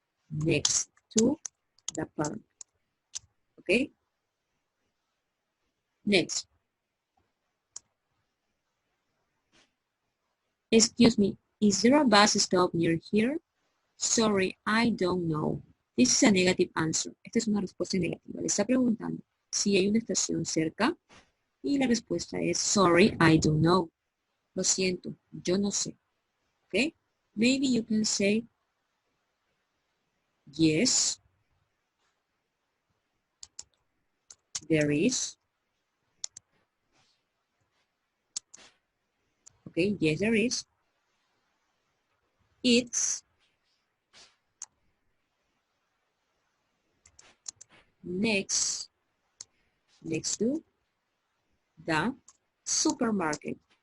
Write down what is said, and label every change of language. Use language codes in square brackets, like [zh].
[en] Next to the park. Okay? Next. Excuse me, is there a bus stop near here? Sorry, I don't know. This is a negative answer. [es] Esta es una respuesta negativa. Le está preguntando si hay una estación cerca y la respuesta es [en] sorry, I don't know. [es] Lo siento, yo no sé. Okay? [en] Maybe you can say yes, there is. Okay, yes, there is. It's next to the supermarket.